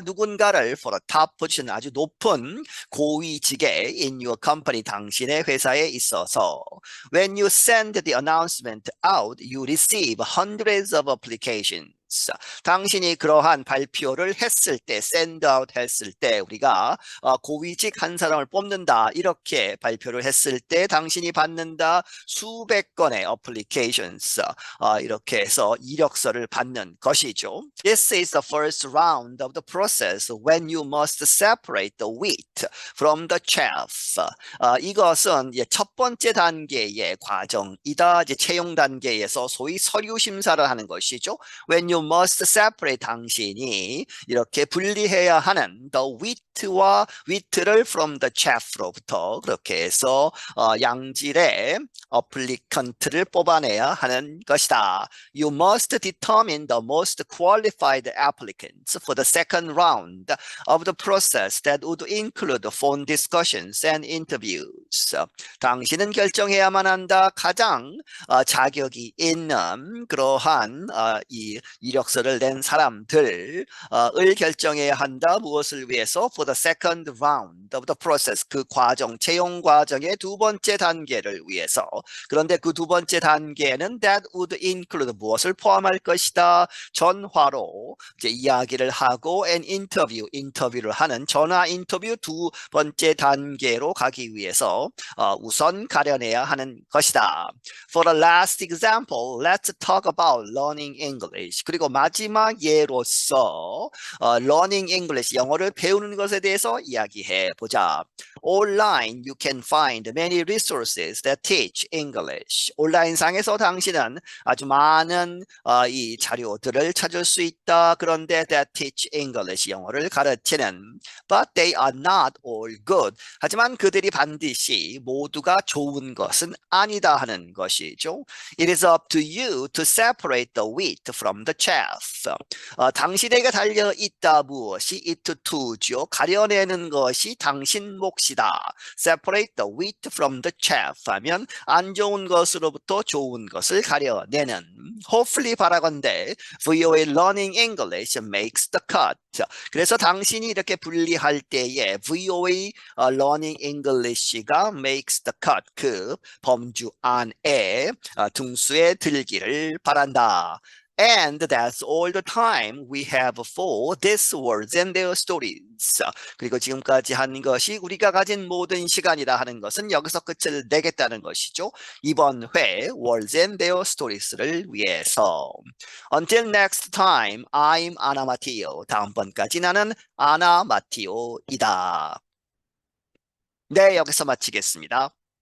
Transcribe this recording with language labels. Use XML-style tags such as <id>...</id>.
<ko>누군가를</ko> <en>for a top position</en> <ko>아주 높은 고위직에</ko> <en>in your company</en> <ko>당신의 회사에 있어서</ko> <en>when you send the announcement out, you receive hundreds of applications.</en> <ko>당신이 그러한 발표를 했을 때, send out 했을 때 우리가 고위직 한 사람을 뽑는다 이렇게 발표를 했을 때 당신이 받는다 수백 건의 applications 이렇게 해서 이력서를 받는 것이죠.</ko> <en>This is the first round of the process when you must separate the wheat from the chaff.</en> <ko>이것은 첫 번째 단계의 과정이다. 이제 채용 단계에서 소위 서류 심사를 하는 것이죠.</ko> <en>When you must separate</en> <ko>당신이 이렇게 분리해야 하는 the wheat와 wheat를 from the chaff로부터 그렇게 해서 양질의 applicant를 뽑아내야 하는 것이다.</ko> <en>You must determine the most qualified applicants for the second round of the process that would include phone discussions and interviews.</en> <ko>당신은 결정해야만 한다. 가장 자격이 있는 그러한 이 이력서를 낸 사람들을 결정해야 한다. 무엇을 위해서?</ko> <en>For the second round of the process.</en> <ko>그 과정, 채용 과정의 두 번째 단계를 위해서. 그런데 그 두 번째 단계는 that would include 무엇을 포함할 것이다. 전화로 이제 이야기를 하고 and interview, 인터뷰를 하는 전화 인터뷰 두 번째 단계로 가기 위해서 우선 가려내야 하는 것이다.</ko> <en>For the last example, let's talk about learning English.</en> <ko>그리고 마지막 예로서 learning English, 영어를 배우는 것에 대해서 이야기해 보자.</ko> <en>Online, you can find many resources that teach English.</en> <ko>온라인상에서 당신은 아주 많은 이 자료들을 찾을 수 있다. 그런데</ko> <en>that teach English,</en> <ko>영어를 가르치는.</ko> <en>But they are not all good.</en> <ko>하지만 그들이 반드시 모두가 좋은 것은 아니다 하는 것이죠.</ko> <en>It is up to you to separate the wheat from the chaff.</en> <ko>당신에게 달려 있다 무엇이 it to죠. 가려내는 것이 당신 몫이다.</ko> <en>Separate the wheat from the chaff</en> <ko>하면 안 좋은 것으로부터 좋은 것을 가려내는.</ko> <en>Hopefully</en> <ko>바라건대</ko> <en>VOA Learning English makes the cut.</en> <ko>그래서 당신이 이렇게 분리할 때에 VOA Learning English가 makes the cut, 그 범주 안에 등수에 들기를 바란다.</ko> <en>And that's all the time we have for these words and their stories.</en> <ko>그리고 지금까지 한 것이 우리가 가진 모든 시간이다 하는 것은 여기서 끝을 내겠다는 것이죠. 이번 회 words and their stories를 위해서.</ko> <en>Until next time, I'm Anna Matteo.</en> <ko>다음번까지 나는 아나 마티오이다. 네, 여기서 마치겠습니다.</ko>